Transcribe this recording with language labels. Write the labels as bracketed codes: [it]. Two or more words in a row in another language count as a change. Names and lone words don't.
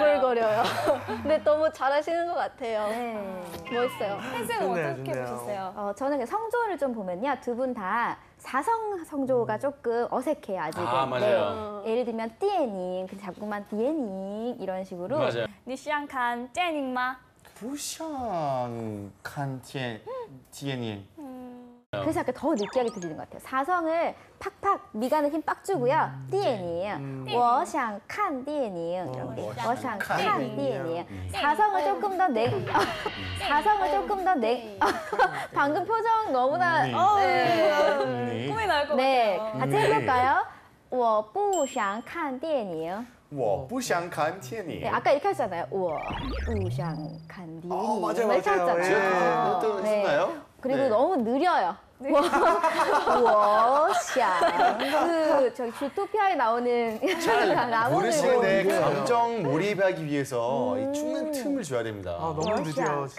[ko] 오글거려요. 근데 너무 잘하시는 것 같아요. 네. 멋있어요. 혜쌤은 좋네요, 어떻게 좋네요. 보셨어요? 저는 그 성조를 좀 보면요. 두 분 다 사성 성조가 조금 어색해요, 아직은. 아, 맞아요. 네. 예를 들면 띠에닝, 그 자꾸만 띠에닝 이런 식으로. 맞아요. [zh] 你想看电影吗？不想看电影. [ko] 그래서 약간 더 느끼하게 들리는 것 같아요. 사성을 팍팍 미간에 힘 빡 주고요. 띠에닝, [zh] 我想看电影 이렇게. 我想看电影. [ko] 사성을 조금 더 사성을 조금 더 방금 표정 너무나 네. 네. 네. 꿈이 나올 것 네, 같아요. 같이 해볼까요? [zh] 我不想看电影。我不想看电影 [ko] 네, 아까 이렇게 하셨잖아요. [zh] 我不想看电影. [ko] 맞아요, 이렇게 맞아요. 하셨잖아요. 그것도 했었나요? 그리고 네. 너무 느려요. [zh] 我想 [ko] 그 저기 주토피아에 나오는 부르시는데 나무늘보. 감정 몰입하기 위해서 이 충분한 틈을 줘야 됩니다. 아, 너무 느려, 진짜.